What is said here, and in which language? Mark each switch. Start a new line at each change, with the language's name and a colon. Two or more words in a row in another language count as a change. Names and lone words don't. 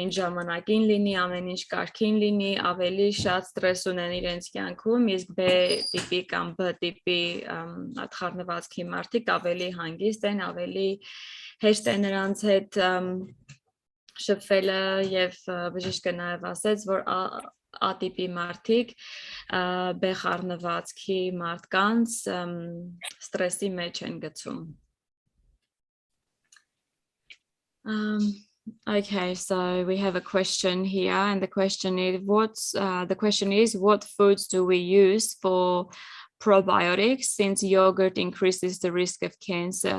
Armenian: ինչ ժամանակին լինի, ամեն ինչ կարգին լինի, ավելի շատ ստրես ունեն իրենց կյանքում, իսկ B տիպի կամ B տիպի խառնվածքի մարդիկ ավելի հանգիստ են, ավելի հեշտ է նրանց հետ շփվելը եւ բժիշկը նաեւ ասեց, որ A տիպի մարդիկ B խառնվածքի մարդկանց ստրեսի մեջ են գցում.
English: Okay, so we have a question here, and the question is, what foods do we use for probiotics, since yogurt increases the risk of cancer?